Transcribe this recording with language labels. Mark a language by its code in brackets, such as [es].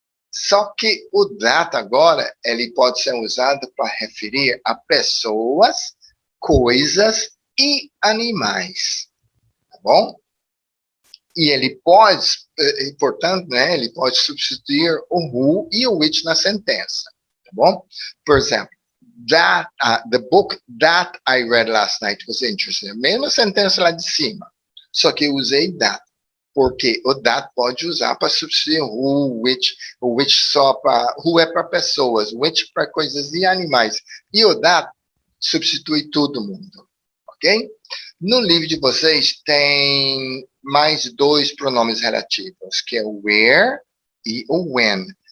[pt] Só que o that agora, ele pode ser usado para referir a pessoas, coisas e animais. Tá bom? E ele pode, portanto, né, ele pode substituir o who e o which na sentença. Tá bom? Por exemplo, [en] the book that I read last night was interesting. [pt] Mesma sentença lá de cima. Só que eu usei that. Porque o that pode usar para substituir o which só para, who é para pessoas, which para coisas e animais. E o that substitui todo mundo, ok? No livro de vocês tem mais dois pronomes relativos, que é o where e o when.